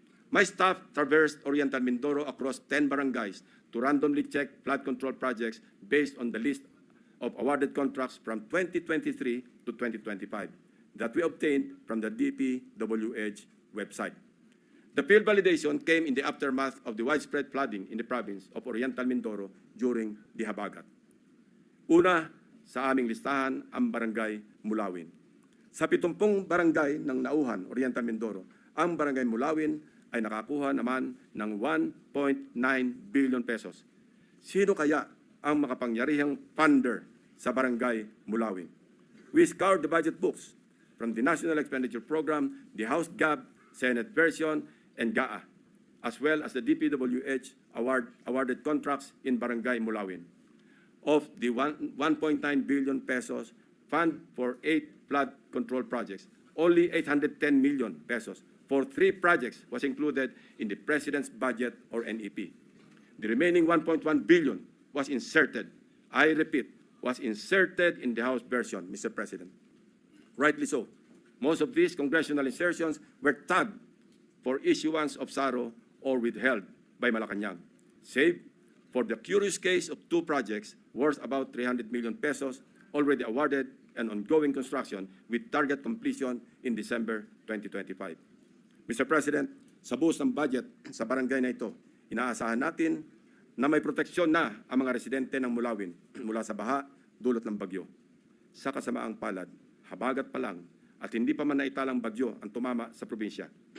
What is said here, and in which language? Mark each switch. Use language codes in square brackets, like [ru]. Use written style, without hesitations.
[en] My staff traversed Oriental Mindoro across 10 barangays to randomly check flood control projects based on the list of awarded contracts from 2023 to 2025 that we obtained from the DPWH website. The field validation came in the aftermath of the widespread flooding in the province of Oriental Mindoro during the Habagat. [tl] Una sa aming listahan ang Barangay Mulawin. Sa 70 barangay ng Nauhan, Oriental Mindoro, ang Barangay Mulawin ay nakakuha naman ng 1.9 billion pesos. Sino kaya ang makapangyarihang funder sa Barangay Mulawin? [en] We scoured the budget books from the National Expenditure Program, the House GAB, Senate version, and GAA, as well as the DPWH awarded contracts in Barangay Mulawin. Of the 1.9 billion pesos fund for 8 flood control projects, only 810 million pesos for 3 projects was included in the President's budget or NEP. The remaining 1.1 billion was inserted, I repeat, was inserted in the House version, Mr. President. Rightly so. Most of these congressional insertions were tagged for issuance of SARO or withheld by Malacanang, save for the curious case of 2 projects worth about 300 million pesos already awarded and ongoing construction with target completion in December 2025. Mr. [tl] President, sa buhos ng budget sa barangay na ito, inaasahan natin na may proteksyon na ang mga residente ng Mulawin mula sa baha dulot ng bagyo. Sa kasamaang palad, habagat pa lang at hindi pa man naitalang bagyo ang tumama sa probinsya.